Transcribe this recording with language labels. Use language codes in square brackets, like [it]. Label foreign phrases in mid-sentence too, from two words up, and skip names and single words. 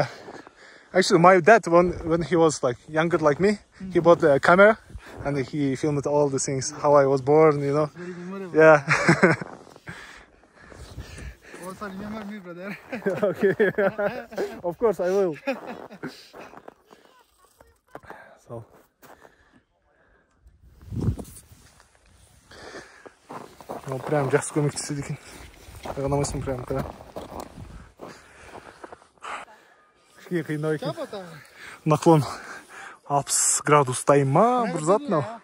[en] Actually, my dad, when he was like younger like me, he bought a camera and he filmed all the things, how I was born, you know. Very memorable. Yeah. Also remember me, brother. Okay. Of course I will. So. [ru] Ну, прям [kk] жақсы көмектеседі екен. Қайғанамайсың прям. Кішкене қиындау екен. Наклон 60 градустай ма? Бір зат мынау.